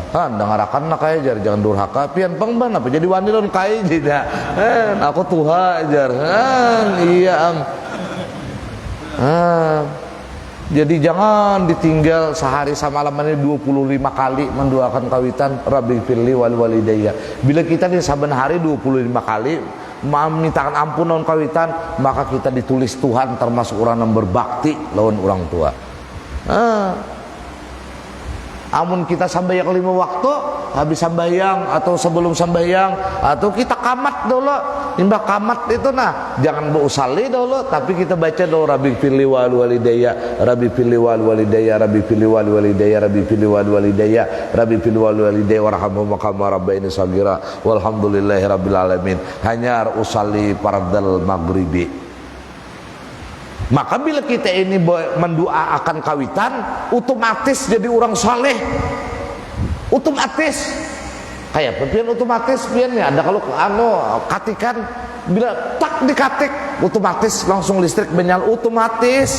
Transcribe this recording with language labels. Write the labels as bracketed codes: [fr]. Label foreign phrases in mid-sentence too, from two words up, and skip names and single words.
[bjn] Dengarakan nak kaya jar jangan durhaka pian pengban apa jadi wani lawan kaya tidak. Aku tuha jar. Iya jadi jangan ditinggal sehari samalamannya 25 kali mendoakan kawitan [ar] ربي اغفر لي ولوالدي. [bjn] Bila kita di saben hari 25 kali memintakan ampun lawan kawitan, maka kita ditulis Tuhan termasuk orang yang berbakti lawan orang tua. Amun kita sambayang 5 waktu, habis sambayang atau sebelum sambayang, atau kita kamat dulu. Imbah kamat itu jangan beusali dulu, tapi kita baca dulu [ar] ربي اغفر لي ولوالدي، ربي اغفر لي ولوالدي، ربي اغفر لي ولوالدي، ربي اغفر لي ولوالدي، ربي اغفر لي ولوالدي وارحمهما كما ربياني صغيرا والحمد لله رب العالمين. [bjn] Hanya usali [ar] فرض المغرب. [bjn] Maka bila kita ini mendoakan kawitan, otomatis jadi orang saleh. Otomatis. Kayak pian otomatis pian ya. Ada kalau katikan bila tak dikatik, otomatis langsung listrik menyala otomatis.